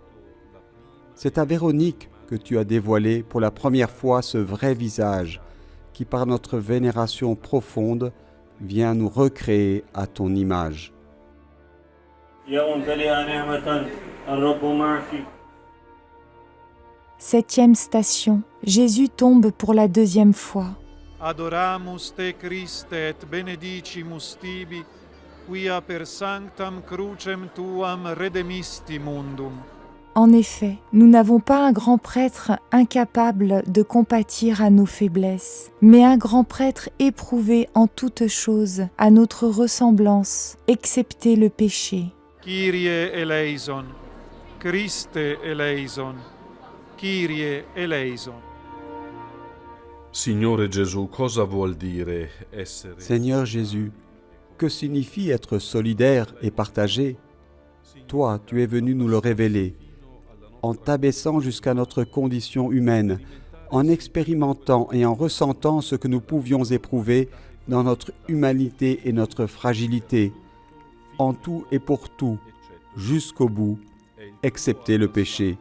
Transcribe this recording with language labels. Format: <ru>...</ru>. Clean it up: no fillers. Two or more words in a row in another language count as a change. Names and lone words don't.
<fr>C'est à Véronique que tu as dévoilé pour la première fois ce vrai visage, qui par notre vénération profonde vient nous recréer à ton image. Septième station. Jésus tombe pour la deuxième fois.</fr> <la>Adoramus te Christe et benedicimus tibi, quia per sanctam crucem tuam redemisti mundum.</la> <fr>En effet, nous n'avons pas un grand prêtre incapable de compatir à nos faiblesses, mais un grand prêtre éprouvé en toutes choses à notre ressemblance, excepté le péché.</fr> <el>Κύριε ἐλέησον, Χριστὲ ἐλέησον, Κύριε ἐλέησον.</el> <it>Signore Gesù, cosa vuol dire essere...</it> <fr>Seigneur Jésus, que signifie être solidaire et partagé? Toi, tu es venu nous le révéler, en t'abaissant jusqu'à notre condition humaine, en expérimentant et en ressentant ce que nous pouvions éprouver dans notre humanité et notre fragilité, en tout et pour tout, jusqu'au bout, excepté le péché.</fr>